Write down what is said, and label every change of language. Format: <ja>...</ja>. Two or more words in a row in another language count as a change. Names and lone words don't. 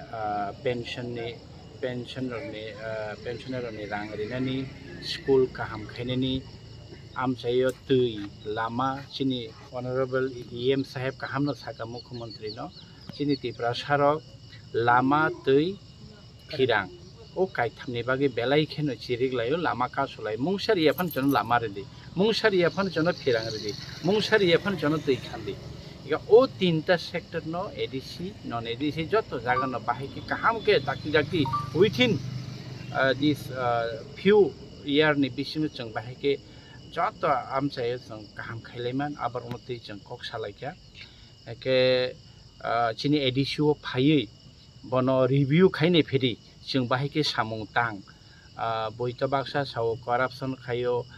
<trp>पेन्शनरनि रां ओरैनानि स्कुल गाहाम खायनायनि आमचायो दै लामा चिनि अनारेबल EM साहेब गाहामनो साका मुख्यमंत्री न चिनि तिप्रा सारक लामा दै फिरां ओ कायथामनि बागे बेलाय खेनो चिरिगलायो लामा कासलाय मुंसारियाफान जन लामा रेदि मुंसारियाफान जन फिरां रेदि मुंसारियाफान जन दै खान्दी इगा ओ तीनटा सेक्टर न एडिसि नन एडिसि जत जागा न बाहायके काहाम के दाक्ति विथिन</trp> <en>this few year</en> <trp>नि बिसिम जों बाहायके जत आमचायो जों काहाम खायलायमान आबार उनति जों कक सालायखा एके चिनि एडिसिओ फायै बनो रिव्यू खायने फेरि जों बाहायके सामं तां बयता बाक्सा साव करप्शन खायो</trp>